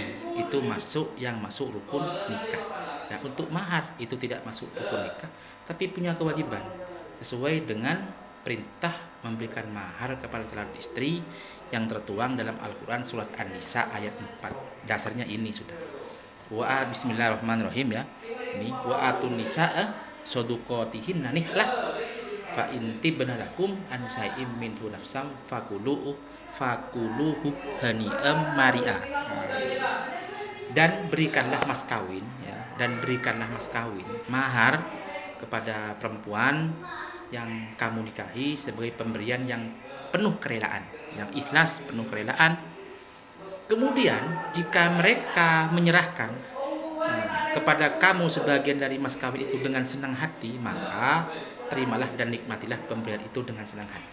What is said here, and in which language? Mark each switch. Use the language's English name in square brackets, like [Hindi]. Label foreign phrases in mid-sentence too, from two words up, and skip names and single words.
[Indonesian] Itu yang masuk rukun nikah. Nah, untuk mahar itu tidak masuk rukun nikah, tapi punya kewajiban sesuai dengan perintah memberikan mahar kepada calon istri yang tertuang dalam Al-Quran surat An-Nisa ayat 4. Dasarnya ini sudah. [Arabic] بسم الله الرحمن الرحيم [Indonesian] ya. [Arabic] Ini وآتوا النساء صدقاتهن نحلة فإن طبن لكم عن شيء منه نفسا فكلوه هنيئا مريئا. [Indonesian] Dan berikanlah mas kawin ya, mahar kepada perempuan yang kamu nikahi sebagai pemberian yang penuh kerelaan, yang ikhlas, penuh kerelaan. Kemudian jika mereka menyerahkan kepada kamu sebagian dari mas kawin itu dengan senang hati, maka terimalah dan nikmatilah pemberian itu dengan senang hati.